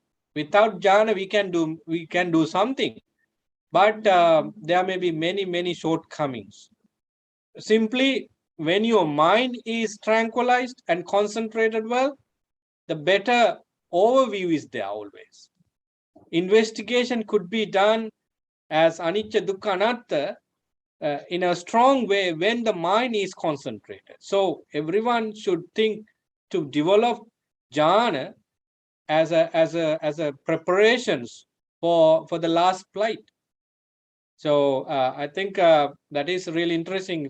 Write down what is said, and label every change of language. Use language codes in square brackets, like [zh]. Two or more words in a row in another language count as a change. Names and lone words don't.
[en] Without jhana, we can do something, but there may be many shortcomings. Simply, when your mind is tranquilized and concentrated well, the better overview is there always. Investigation could be done as [pi] anicca dukkha anatta [en] in a strong way when the mind is concentrated. So everyone should think to develop jhana as a preparations for the last flight. So I think that is really interesting.